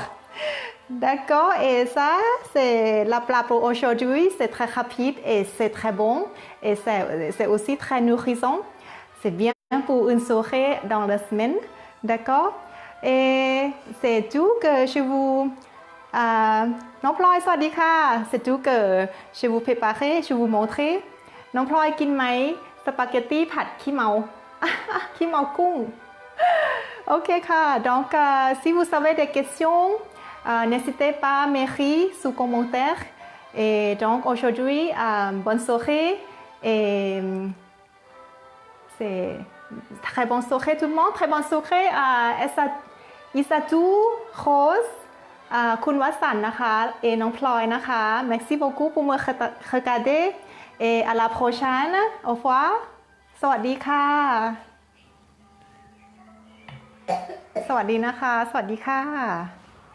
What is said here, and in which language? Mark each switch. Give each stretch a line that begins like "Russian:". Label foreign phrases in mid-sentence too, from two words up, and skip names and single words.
French: D'accord? Et ça, c'est la plat pour aujourd'hui. C'est très rapide et c'est très bon. Et c'est aussi très nourrissant. C'est bien pour une soirée dans la semaine. D'accord? Et c'est tout que je vous...
Thai: น้องพลอยสวัสดีค่ะ
French: c'est tout que je vous préparer je vous montrer
Thai: น้องพลอยกินไหมสปาเกตตี้ผัดขี้เมา ขี้เมากุ้ง ok ค่ะ
French: donc si vous avez des questions n'hésitez pas à m'écrire sous commentaire et donc aujourd'hui bonne soirée et c'est très bonne soirée tout le monde très bonne soirée Isatou Rose
Thai: คุณวสันต์นะคะน้องพลอยนะคะ
French: Merci beaucoup pour me regarder et à la prochaine au revoir
Thai: สวัสดีค่ะสวัสดีนะคะสวัสดีค่ะ